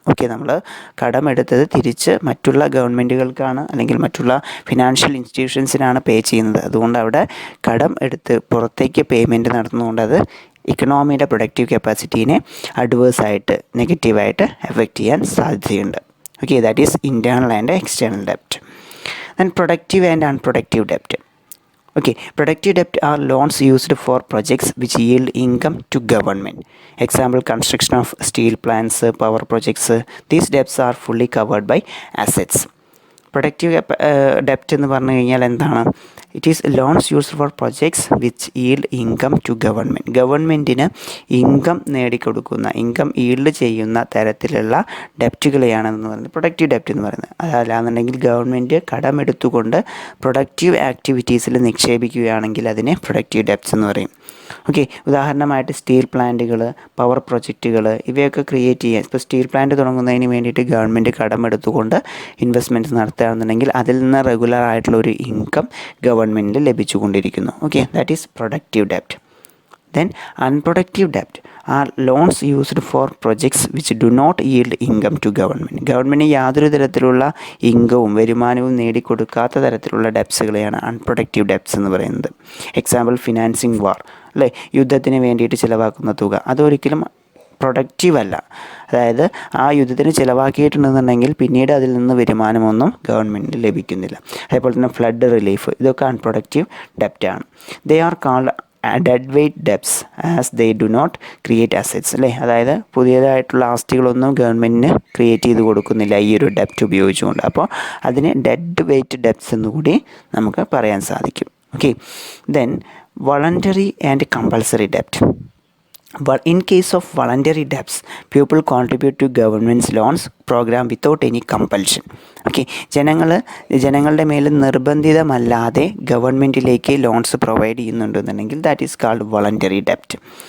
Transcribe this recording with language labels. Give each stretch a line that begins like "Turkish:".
Malayalam: Okay, നമ്മൾ കടമെടുത്തത് തിരിച്ച് മറ്റുള്ള ഗവൺമെൻറ്റുകൾക്കാണ് അല്ലെങ്കിൽ മറ്റുള്ള ഫിനാൻഷ്യൽ ഇൻസ്റ്റിറ്റ്യൂഷൻസിനാണ് പേ ചെയ്യുന്നത്. അതുകൊണ്ട് അവിടെ കടം എടുത്ത് പുറത്തേക്ക് പേയ്മെൻറ്റ് നടത്തുന്നതുകൊണ്ട് അത് ഇക്കണോമിയുടെ പ്രൊഡക്റ്റീവ് കപ്പാസിറ്റീനെ അഡ്വേഴ്സായിട്ട്, നെഗറ്റീവായിട്ട് എഫക്റ്റ് ചെയ്യാൻ സാധ്യതയുണ്ട്.
English: Okay, that is internal and external ഡെപ്റ്റ്. Then productive and unproductive ഡെപ്റ്റ്. Okay, productive debt are loans used for projects which yield income to government. Example, construction of steel plants, power projects. These debts are fully covered by assets. Productive ഡെപ്റ്റ്
Malayalam: എന്ന് പറഞ്ഞു കഴിഞ്ഞാൽ എന്താണ്?
English: It is loans used for projects which yield income to government.
Malayalam: ഗവൺമെൻറ്റിന് income നേടിക്കൊടുക്കുന്ന, income yield ചെയ്യുന്ന തരത്തിലുള്ള ഡെപ്റ്റുകളെയാണെന്ന് പറയുന്നത് productive ഡെപ്റ്റ് എന്ന് പറയുന്നത്. അതല്ലാന്നുണ്ടെങ്കിൽ ഗവൺമെൻറ് കടമെടുത്തുകൊണ്ട് പ്രൊഡക്റ്റീവ് ആക്ടിവിറ്റീസിൽ നിക്ഷേപിക്കുകയാണെങ്കിൽ അതിനെ പ്രൊഡക്റ്റീവ് ഡെപ്റ്റ്സ് എന്ന് പറയും. ഓക്കെ, ഉദാഹരണമായിട്ട് സ്റ്റീൽ പ്ലാന്റുകൾ, പവർ പ്രൊജക്റ്റുകൾ ഇവയൊക്കെ ക്രിയേറ്റ് ചെയ്യാൻ, ഇപ്പോൾ സ്റ്റീൽ പ്ലാന്റ് തുടങ്ങുന്നതിന് വേണ്ടിയിട്ട് ഗവൺമെൻറ് കടമെടുത്തുകൊണ്ട് ഇൻവെസ്റ്റ്മെൻറ്റ്സ് നടത്തുകയാണെന്നുണ്ടെങ്കിൽ അതിൽ നിന്ന് റെഗുലർ ആയിട്ടുള്ള ഒരു ഇൻകം ഗവൺമെൻറ്റിന് ലഭിച്ചുകൊണ്ടിരിക്കുന്നു.
English: Okay, that is productive ഡെപ്റ്റ്. Then unproductive debt are loans used for projects which do not yield income to government.
Malayalam: Government യാതൊരു തരത്തിലുള്ള ഇൻകവും വരുമാനവും നേടിക്കൊടുക്കാത്ത തരത്തിലുള്ള ഡെപ്സുകളെയാണ് അൺപ്രൊഡക്റ്റീവ് ഡെപ്സ് എന്ന് പറയുന്നത്. എക്സാമ്പിൾ, ഫിനാൻസിങ് വാർ, അല്ലേ? യുദ്ധത്തിന് വേണ്ടിയിട്ട് ചിലവാക്കുന്ന തുക അതൊരിക്കലും പ്രൊഡക്റ്റീവ് അല്ല. അതായത് ആ യുദ്ധത്തിന് ചിലവാക്കിയിട്ടുണ്ടെന്നുണ്ടെങ്കിൽ പിന്നീട് അതിൽ നിന്ന് വരുമാനമൊന്നും ഗവൺമെൻറ്റിന് ലഭിക്കുന്നില്ല. അതേപോലെ തന്നെ ഫ്ലഡ് റിലീഫ്, ഇതൊക്കെ unproductive ഡെപ്റ്റാണ്.
English: They are called dead weight debts as they do not create assets അല്ലേ.
Malayalam: അതായത് പുതിയതായിട്ടുള്ള ആസ്തികളൊന്നും ഗവൺമെൻറ്റിന് ക്രിയേറ്റ് ചെയ്ത് കൊടുക്കുന്നില്ല ഈ ഒരു ഡെപ്റ്റ് ഉപയോഗിച്ചുകൊണ്ട്. അപ്പോൾ അതിന് ഡെഡ് വെയ്റ്റ് ഡെപ്സ് എന്നുകൂടി നമുക്ക് പറയാൻ സാധിക്കും.
English: Okay, then voluntary and compulsory ഡെപ്റ്റ്. But in case of voluntary debts, people contribute to government's loans program without any compulsion.
Malayalam: Okay, ജനങ്ങളുടെ മേൽ നിർബന്ധിതമല്ലാതെ ഗവൺമെൻറ്റിലേക്ക് loans provide ചെയ്യുന്നുണ്ടെന്നുണ്ടെങ്കിൽ
English: that is called
Malayalam: voluntary ഡെപ്റ്റ്.